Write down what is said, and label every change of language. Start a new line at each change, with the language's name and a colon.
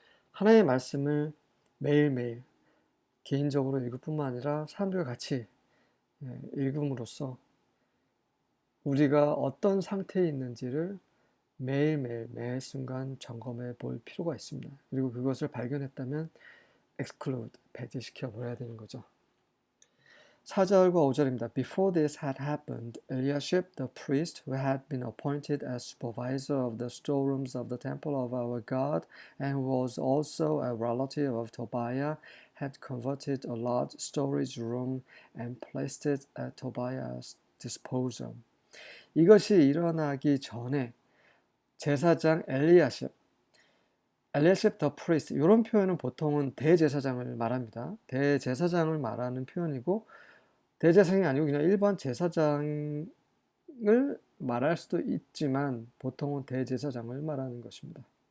Korean: 하나님의 말씀을 매일매일 개인적으로 읽을 뿐만 아니라 사람들과 같이 읽음으로써 우리가 어떤 상태에 있는지를 매일매일 매 순간 점검해 볼 필요가 있습니다. 그리고 그것을 발견했다면 exclude, 배제시켜 버려야 되는 거죠. 4절과 5절입니다.
English: Before this had happened, Eliashib the priest, who had been appointed as supervisor of the storerooms of the temple of our God, and who was also a relative of Tobiah, had converted a large storage room and placed it at Tobiah's disposal.
Korean: 이것이 일어나기 전에 제사장 엘리야십
English: 더 프리스트,
Korean: 이런 표현은 보통은 대제사장을 말합니다. 대제사장을 말하는 표현이고 대제사장이 아니고 그냥 일반 제사장을 말할 수도 있지만 보통은 대제사장을 말하는 것입니다.